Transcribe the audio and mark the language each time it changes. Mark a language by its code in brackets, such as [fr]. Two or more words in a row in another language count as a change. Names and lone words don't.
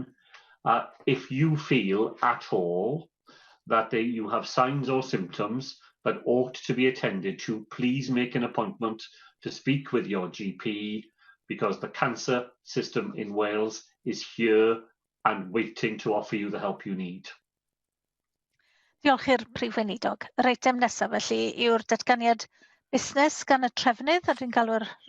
[en] If you feel at all that you have signs or symptoms that ought to be attended to, please make an appointment to speak with your GP, because the cancer system in Wales is here and waiting to offer you the help you need. [cy] Diolch i'r Prif Weinidog. Yr eitem nesaf felly yw'r datganiad busnes gan y trefnydd, a dwi'n galw'r